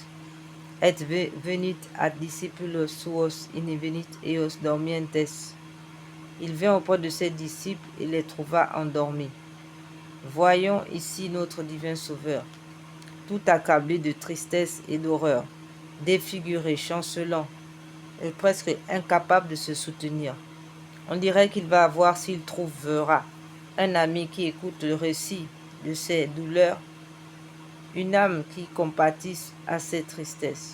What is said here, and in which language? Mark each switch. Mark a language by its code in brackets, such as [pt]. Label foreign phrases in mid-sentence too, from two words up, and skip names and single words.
[la] Et venit ad discipulos suos in venit eos dormientes. [fr] Il vint auprès de ses disciples et les trouva endormis. Voyons ici notre divin Sauveur, tout accablé de tristesse et d'horreur, défiguré, chancelant, et presque incapable de se soutenir. On dirait qu'il va voir s'il trouvera un ami qui écoute le récit de ses douleurs, une âme qui compatisse à ses tristesses.